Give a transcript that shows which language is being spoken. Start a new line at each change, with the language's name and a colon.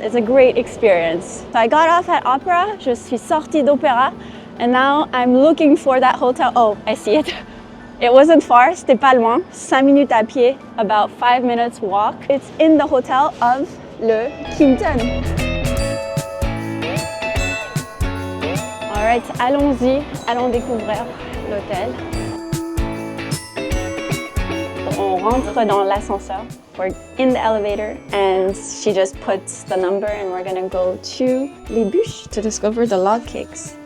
English: It's a great experience. So I got off at Opera,
French: je suis sortie d'Opéra,
English: and now I'm looking for that hotel. Oh, I see it. It wasn't far,
French: c'était pas loin, 5 minutes à pied,
English: about 5 minutes walk. It's in the hotel of Le Kimpton.
French: Alright, allons-y, allons découvrir l'hôtel. On rentre dans l'ascenseur.
English: We're in the elevator and she just puts the number and we're gonna go to les bûches to discover the log cakes.